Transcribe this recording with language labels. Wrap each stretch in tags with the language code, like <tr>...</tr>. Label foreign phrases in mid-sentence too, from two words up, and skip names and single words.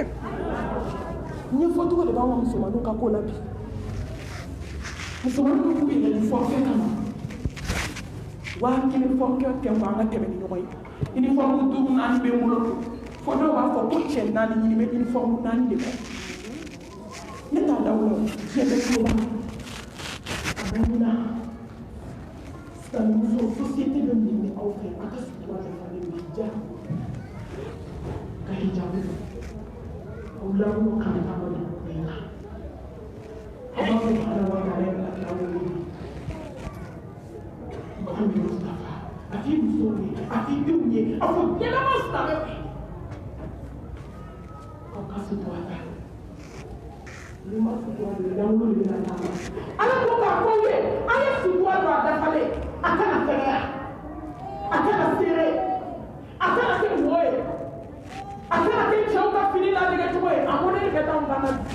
<bm>ɲɛfɔcogo de b'an ka musomaninw ka ko la bi musomaninw b'u yɛrɛ fɔ fɛn kama 1000 fɔ kɛ fɔ an ka tɛmɛ ni ɲɔgɔn ye uniforme 5 4 bɛ n bolo fo dɔw b'a fɔ ko cɛ 4 ɲini bɛ uniforme 4 de kɔ ne t'a da o la diɲɛ bɛ tulo la a bɛ mun na silamɛmuso société bɛ mun de aw fɛ a ka sutura dafalen don hijab ka hijabu aw lamunw kan ka bɔ nin bɛɛ la</bm> <ar>الله سبحانه وتعالى</ar> <bm>bɛ kira wele Muhammad Mustafa a t'i musow ye a t'i denw ye a fɔ ɲɛnama silamɛw ye aw ka sutura ta ni ma sutura don lankolon de bɛ na d'a ma Ala ko k'a fɔ ye an ye sutura don a dafalen a kana fɛgɛya a kana seere a kana kɛ mɔgɔ ye a kana kɛ cɛw ka fini ladege cogo ye a modèle bɛ t'anw kan na</bm>